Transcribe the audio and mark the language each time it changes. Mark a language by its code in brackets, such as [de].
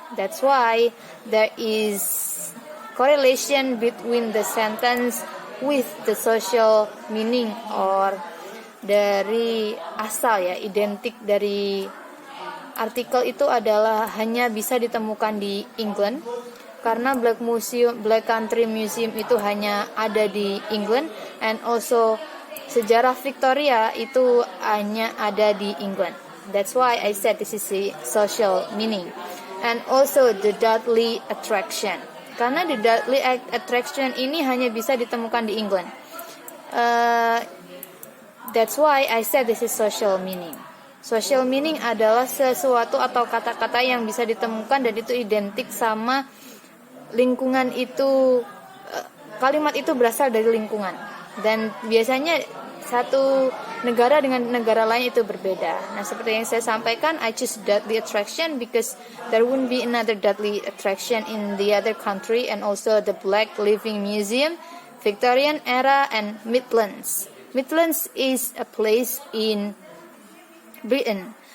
[en] That's why there is correlation between the sentence with the social meaning, [id] or dari asal ya, identik dari artikel itu adalah hanya bisa ditemukan di England karena Black Country Museum itu hanya ada di England, [en] and also [id] sejarah Victoria itu hanya ada di England. [en] That's why I said this is the social meaning. And also the Dudley attraction. [id] Karena the Dudley attraction ini hanya bisa ditemukan di England. [en] That's why I said this is social meaning. [id] Social meaning adalah sesuatu atau kata-kata yang bisa ditemukan dan itu identik sama lingkungan itu. Kalimat itu berasal dari lingkungan. Dan biasanya satu negara dengan negara lain itu berbeda. Nah, seperti yang saya sampaikan, [en] I choose Dudley attraction because there wouldn't be another Dudley attraction in the other country, and also the Black Living Museum, Victorian era, and Midlands. Midlands is a place in Britain.